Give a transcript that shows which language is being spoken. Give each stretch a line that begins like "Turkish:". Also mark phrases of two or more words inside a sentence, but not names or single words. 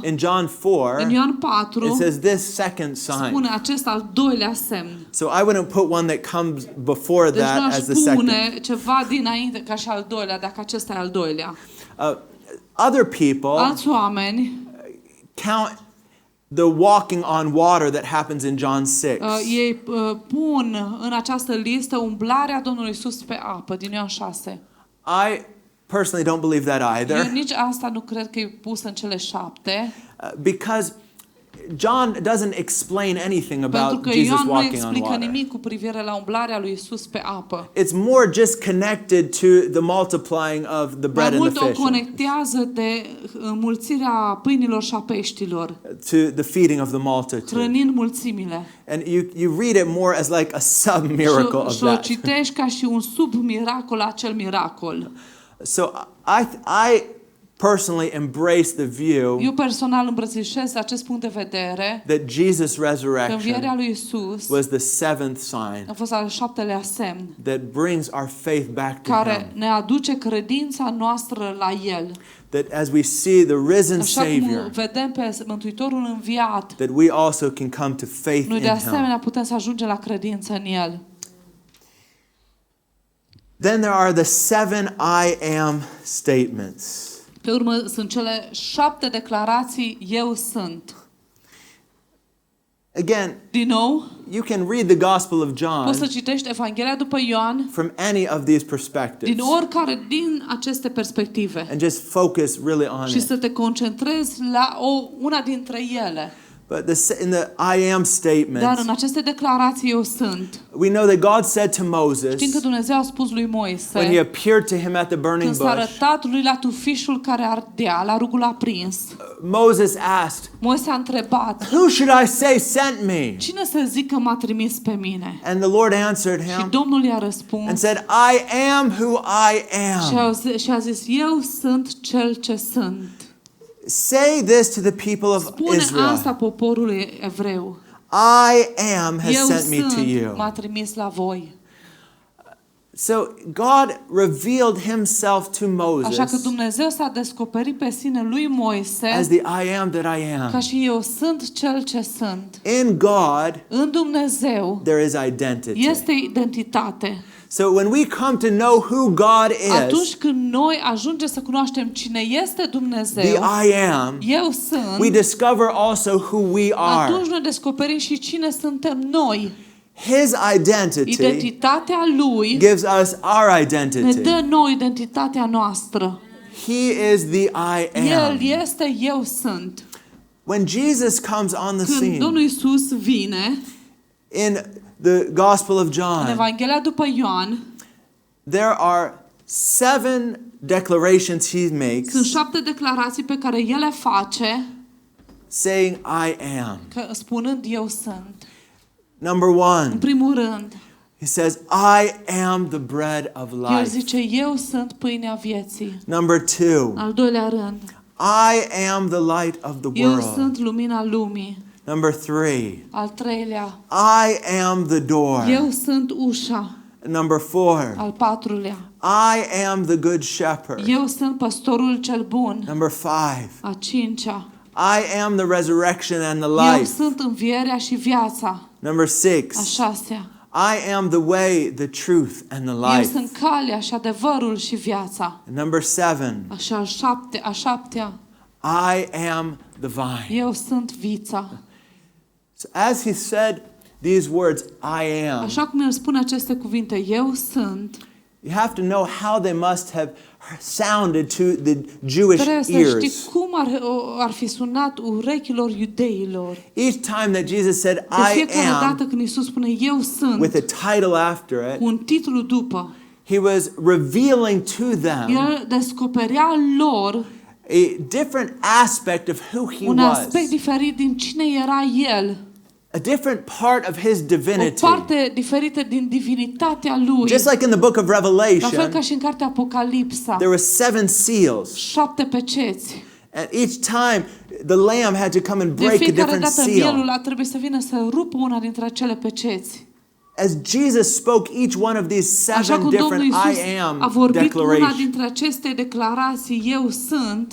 English: in John 4,
Romanian: în Ioan
English: it
Romanian: 4,
English: says this second sign.
Romanian: spune acest al doilea semn.
English: So I wouldn't put one that comes before
Romanian: Deci nu
English: that
Romanian: aș
English: as the second.
Romanian: pune ceva dinainte ca și al doilea, dacă acesta e al doilea.
English: Other people
Romanian: Alți oameni
English: count the walking on water that happens in John 6.
Romanian: ei pun în această listă umblarea Domnului Isus pe apă din Ioan 6.
English: I personally don't believe that
Romanian: Eu
English: either.
Romanian: nici asta nu cred că e pus în cele 7.
English: Because John doesn't explain anything
Romanian: Pentru
English: about
Romanian: că
English: Jesus
Romanian: Ioan nu
English: walking on
Romanian: explică
English: water.
Romanian: nimic cu privire la umblarea lui Isus pe apă.
English: It's more just connected to the multiplying of the bread
Romanian: Mai
English: and
Romanian: mult
English: the
Romanian: o
English: fish.
Romanian: conectează de înmulțirea pâinilor și a peștilor,
English: To the feeding of the multitude.
Romanian: hrănind mulțimile.
English: And you read it more as like a sub-miracle of
Romanian: Și o
English: that.
Romanian: citești ca și un sub-miracol acel miracol.
English: So I personally embrace the view
Romanian: Eu personal îmbrățișez acest punct de vedere
English: that Jesus'
Romanian: că învierea
English: resurrection
Romanian: lui Isus
English: was the seventh sign
Romanian: a fost al 7-lea semn
English: that brings our faith back to
Romanian: care
English: Him.
Romanian: ne aduce credința noastră la El.
English: That as we see the risen
Romanian: Așa cum
English: Savior,
Romanian: vedem pe Mântuitorul înviat,
English: that we also can come to faith
Romanian: noi
English: in
Romanian: de
English: Him.
Romanian: asemenea putem să ajungem la credință în El.
English: Then there are the 7 I am statements.
Romanian: Pe urmă sunt cele 7 declarații eu sunt.
English: Again,
Romanian: Din nou,
English: you can read the Gospel of John
Romanian: poți să citești Evanghelia după Ioan
English: from any of these perspectives
Romanian: din oricare din aceste perspective
English: and just focus really on
Romanian: și
English: it.
Romanian: să te concentrezi la una dintre ele.
English: But in the I am
Romanian: Dar
English: statements,
Romanian: în aceste declarații eu sunt.
English: we know that God said to Moses
Romanian: Știm că Dumnezeu a spus lui
English: when he
Romanian: Moise,
English: appeared to him at the burning
Romanian: când s-a
English: bush,
Romanian: arătat lui la tufișul care ardea, la rugul aprins,
English: Moses asked,
Romanian: Moise a întrebat,
English: "Who should I say sent me?"
Romanian: cine să zic că m-a trimis pe mine?
English: And the Lord answered
Romanian: Și
English: him
Romanian: Domnul i-a
English: and
Romanian: răspuns
English: said, "I am who I am."
Romanian: și a zis, eu sunt cel ce sunt.
English: Say this to the people of
Romanian: Spune
English: Israel.
Romanian: asta poporului evreu.
English: I am has
Romanian: Eu
English: sent me to
Romanian: sunt,
English: you.
Romanian: m-a trimis la voi.
English: So God revealed himself to
Romanian: Așa că
English: Moses
Romanian: Dumnezeu s-a descoperit pe sine lui Moise
English: as the I am that I
Romanian: ca
English: am.
Romanian: și eu sunt cel ce sunt.
English: In God
Romanian: În Dumnezeu
English: there is identity.
Romanian: este identitate.
English: So when we come to know who God
Romanian: Atunci
English: is,
Romanian: când noi ajungem să cunoaștem cine este Dumnezeu,
English: the I am,
Romanian: eu sunt,
English: we discover also who we are.
Romanian: atunci noi descoperim și cine suntem noi.
English: His identity
Romanian: Identitatea Lui
English: gives us our
Romanian: ne
English: identity.
Romanian: dă nouă identitatea noastră.
English: He is the I
Romanian: El
English: am.
Romanian: este eu sunt.
English: When Jesus comes on the
Romanian: Când
English: scene
Romanian: Domnul Iisus vine
English: in the Gospel of
Romanian: în
English: John,
Romanian: Evanghelia după Ioan,
English: there are 7 declarations he makes
Romanian: sunt 7 declarații pe care El le face,
English: saying, I am.
Romanian: spunând eu sunt.
English: Number
Romanian: În
English: 1,
Romanian: primul rând,
English: he says, I am the bread of
Romanian: El
English: life.
Romanian: zice, eu sunt pâinea vieții.
English: Number 2,
Romanian: Al doilea rând,
English: I am the light of the
Romanian: eu
English: world.
Romanian: sunt lumina lumii.
English: Number 3,
Romanian: Al treilea,
English: I am the door.
Romanian: eu sunt ușa.
English: Number 4,
Romanian: Al patrulea,
English: I am the good shepherd.
Romanian: eu sunt păstorul cel bun.
English: Number 5,
Romanian: A cincea,
English: I am the resurrection and the
Romanian: eu
English: life.
Romanian: sunt învierea și viața.
English: Number
Romanian: A
English: 6,
Romanian: șasea,
English: I am the way, the truth, and the
Romanian: eu
English: life.
Romanian: sunt calea și adevărul și viața.
English: Number 7,
Romanian: Așa a șaptea,
English: I am the vine.
Romanian: eu sunt vița.
English: So as he said these words, I am,
Romanian: Așa cum el spune aceste cuvinte, eu sunt,
English: you have to know how they must have sounded to the Jewish
Romanian: trebuie să
English: ears.
Romanian: știi cum ar fi sunat urechilor iudeilor.
English: Each time that Jesus said,
Romanian: De
English: I
Romanian: fiecare
English: am,
Romanian: dată când Iisus spune eu sunt,
English: with a title after
Romanian: cu
English: it,
Romanian: un titlu după,
English: he was revealing to them
Romanian: el descoperea lor
English: a different aspect of who he
Romanian: un
English: was,
Romanian: aspect diferit din cine era el,
English: a different part of his
Romanian: o
English: divinity.
Romanian: parte diferită din divinitatea lui.
English: Just like in the book of
Romanian: La fel ca
English: Revelation,
Romanian: și în cartea Apocalipsa,
English: there were 7 seals.
Romanian: 7 peceți.
English: And each time the lamb had to come and
Romanian: De
English: break a
Romanian: fiecare
English: different
Romanian: dată mielul
English: seal.
Romanian: a trebuit să vină să rupă una dintre acele peceți.
English: As Jesus spoke each one of these
Romanian: Așa
English: 7
Romanian: cum Domnul
English: different
Romanian: Iisus
English: I
Romanian: a
English: am
Romanian: vorbit una
English: declarations,
Romanian: dintre aceste declarații, eu sunt,